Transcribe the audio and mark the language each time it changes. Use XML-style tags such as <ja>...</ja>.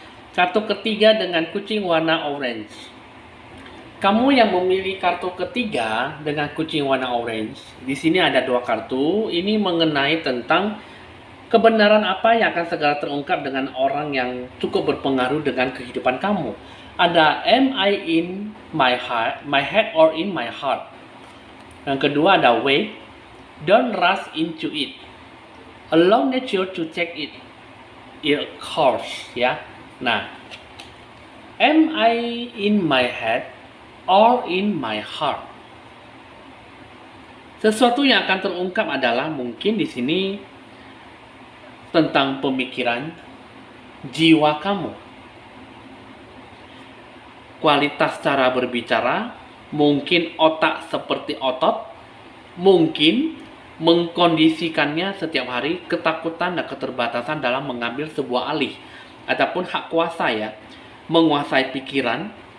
<id>Kartu ketiga dengan kucing warna orange. Kamu yang memilih kartu ketiga dengan kucing warna orange, di sini ada dua kartu. Ini mengenai tentang kebenaran apa yang akan segera terungkap dengan orang yang cukup berpengaruh dengan kehidupan kamu. Ada</id> <en>am I in my head or in my heart.</en> <id>Yang kedua ada</id> <en>wait, don't rush into it. Allow nature to take its course, ya. Nah, am I in my head or in my heart?</en> <id>Sesuatu yang akan terungkap adalah mungkin di sini tentang pemikiran jiwa kamu. Kualitas cara berbicara, mungkin otak seperti otot, mungkin mengkondisikannya setiap hari ketakutan dan keterbatasan dalam mengambil sebuah alih ataupun hak kuasa, ya, menguasai pikiran.</id>